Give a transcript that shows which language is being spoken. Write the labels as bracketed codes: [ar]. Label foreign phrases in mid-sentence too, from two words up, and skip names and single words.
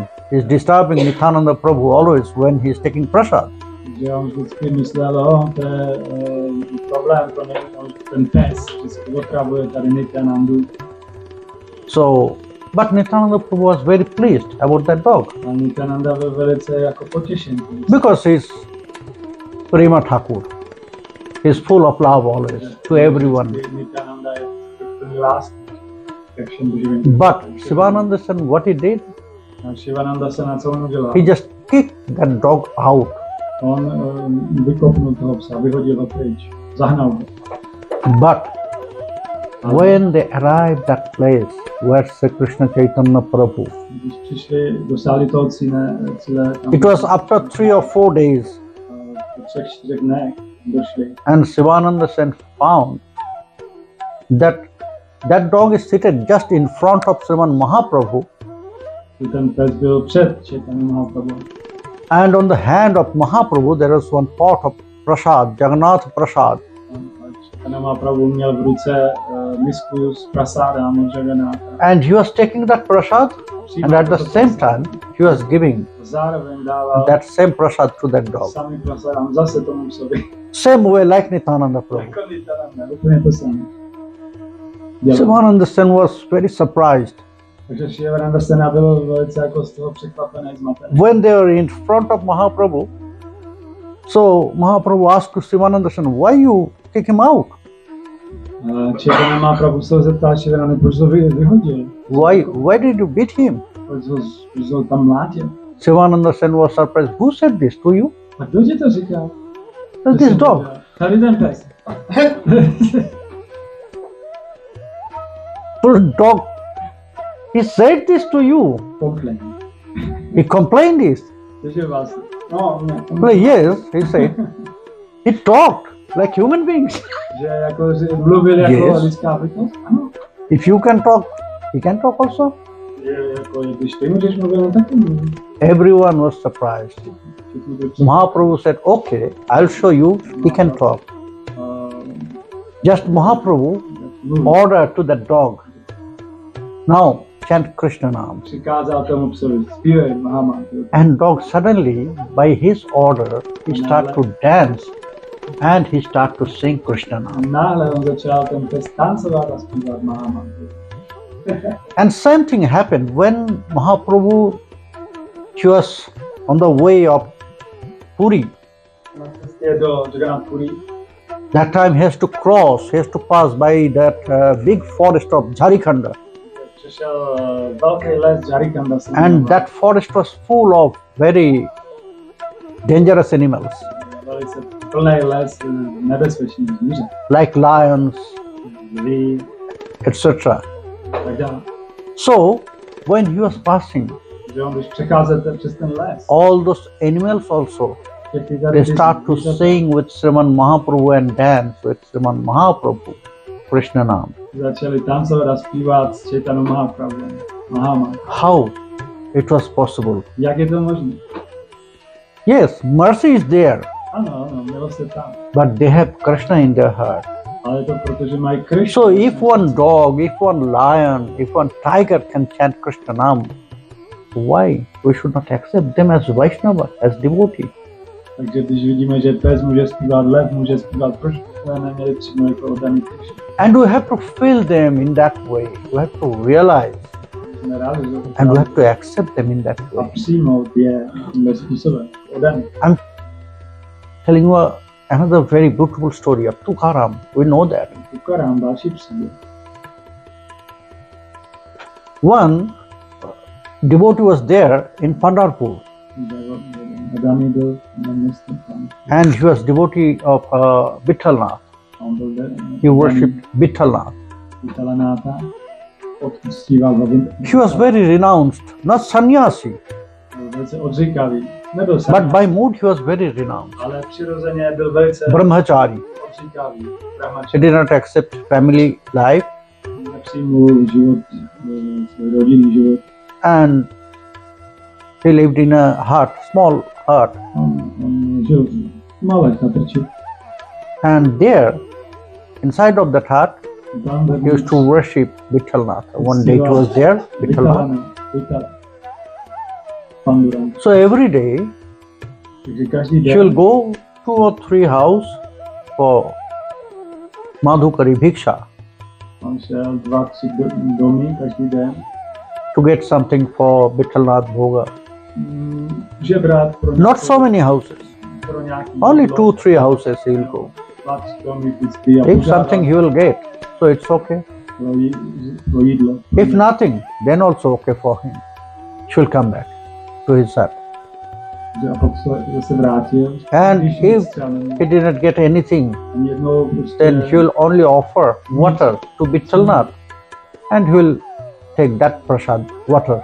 [en] He's disturbing Nityananda Prabhu always when he's taking prasad. So But Nityananda Prabhu was very pleased about that dog [cs] A Nityananda byl velice jako potěšený. [en] because he's Prema Thakur. He's full of love always to everyone. [cs] Nityananda je plný lásky ke všem živým. [en] But Shivananda Sen, what he did, [cs] A Shivananda se na co on udělal? [en] he just kicked that dog out. [cs] On vykopnul toho psa, vyhodil ho pryč, zahnal ho. [en] But when they arrived at place where Sri Krishna Chaitanya Prabhu, [cs] Když přišli, dosáhli toho cíle tam, [en] it was after 3 or 4 days, [cs] po 3-4 dnech došli. [en] and Shivananda Sen found that that dog is seated just in front of Sriman Mahaprabhu, [cs] Ten pes byl před Chaitanya Mahaprabhu. [en] and on the hand of Mahaprabhu there was one pot of prasad, Jagannath prasad, [cs] Chaitanya Mahaprabhu měl v ruce misku s prasádem od Jagannatha. [en] and he was taking that prasad, and at the same time he was giving [cs] Zároveň dával [en] that same prasad to that dog. [cs] samý prasádem zase tomu psovi. [en] Same way like Nityananda Prabhu. [cs] Jako Nityananda, úplně to samé. [en] Shivananda Sen was very surprised. [cs] Takže Shivananda Sena byl velice jako z toho překvapený, zmatený. [en] When they were in front of Mahaprabhu, so Mahaprabhu asked to Shivananda Sen, why you kick him out? [cs] Chaitanya Mahaprabhu se ho zeptal Shivananda, proč ho vyhodil? [en] Why did you beat him? [cs] Proč ho tam mlátil? [en] Shivananda Sen was surprised. Who said this to you? [cs] A kdo ti to říkal? [en] This dog. [cs] Tady ten pes. [en] Poor dog. He said this to you. Complain. He complained this. [cs] Takže vás. No, ne. [en] Well, yes, he said. He talked like human beings. [cs] Že jako mluvil jako [en] Yes. [cs] lidská bytost? Ano. [en] If you can talk, he can talk also. [cs] Že jako když ty můžeš mluvit, on taky mluví. [en] Everyone was surprised. Mahaprabhu said, okay, I'll show you, he can talk. Just Mahaprabhu ordered to that dog, now chant Krishna Nam. [cs] Přikázal tomu psovi, zpívej Mahamantra. [en] And dog suddenly, by his order, he started to dance and he started to sing Krishna Nam. [cs] A náhle on začal ten pes tancovat a zpívat Mahamantra. [en] And same thing happened when Mahaprabhu, he was on the way of Puri. [cs] Na cestě do Jagannath Puri. [en] That time he has to cross, he has to pass by that big forest of Jharikhanda. [cs] Přišel velký les Jharikanda. [en] And that forest was full of very dangerous animals, [cs] Velice plný les nebezpečných zvířat. [en] like lions, [cs] Lví, [en] etc. [cs] tak dále. [en] So, when he was passing, [cs] Že on, když přecházíte přes ten les, [en] all those animals also, [cs] všechny [en] they [cs] tady [en] start to sing with Sriman Mahaprabhu and dance with Sriman Mahaprabhu, Krishna Nam. [cs] začali tancovat a zpívat s Chaitanya Mahaprabhem. Mahamantra. [en] How it was possible? [cs] Jak je to možné? [en] Yes, mercy is there, [cs] Ano, milost je tam. [en] but they have Krishna in their heart. [cs] Ale je to proto, že mají Krishna. [en] So if one dog, if one lion, if one tiger can chant Krishna Nam, why we should not accept them as Vaishnava, as devotee? [cs] Takže když vidíme, že pes může zpívat, lev může zpívat, proč jsme neměli přijmout jako oddaný Krishna? [en] And we have to feel them in that way. We have to realize [cs] Jsme realizovat. [en] and we have to accept them in that [cs] A [en] way. [cs] přijmout je tímhle způsobem. Oddaný. [en] I'm telling you another very beautiful story of Tukaram. We know that. Tukaram, [cs] další příběh. [en] One devotee was there in Pandharpur, [cs] Oddaný byl na městě tam. [en] and he was devotee of Vithalnath. [cs] On byl [en] He worshipped Vithalnath. [cs] Vitalanáta. Odstříval ho. [en] He was very renounced, not sannyasi, [cs] Byl velice odříkavý. Nebyl [en] but [cs] sám, [en] by mood he was very renounced. [cs] ale přirozeně byl velice Brahmachari. odříkavý. [en] He Brahmachari. did not accept family life, [cs] Nepřijmul život, svůj rodinný život. [en] and he lived in a hut, small hut. [cs] On žil v malé chatrči. [en] And there, inside of that hut, [cs] Tam [en] he used to worship Vithalnath. One day he was there, Vithalnath. Pandurang. So every day [cs] Takže každý [en] she will [cs] den [en] go 2 or 3 house for [sa] Madhukari Bhiksha [cs] on šel 2-3 domy každý den, [en] to get something for Vithalnath Bhoga. [cs] Žebrat pro [en] Not so many houses. [cs] pro nějaký [en] Only [cs] jídlo, [en] 2-3 houses he will go. [cs] 2-3 domy vždycky a [en] If [cs] požádá [en] something he will get, so it's okay. [cs] pro jídlo. [en] If nothing, then also okay for him. She will come back to his hut. [cs] A pak se zase vrátil. [en] And [cs] Když [en] if [cs] nic třeba neměl, [en] he did not get anything, [cs] ani jednou prostě [en] then he will only offer water to Vithalnath, and he will take that prasad, water.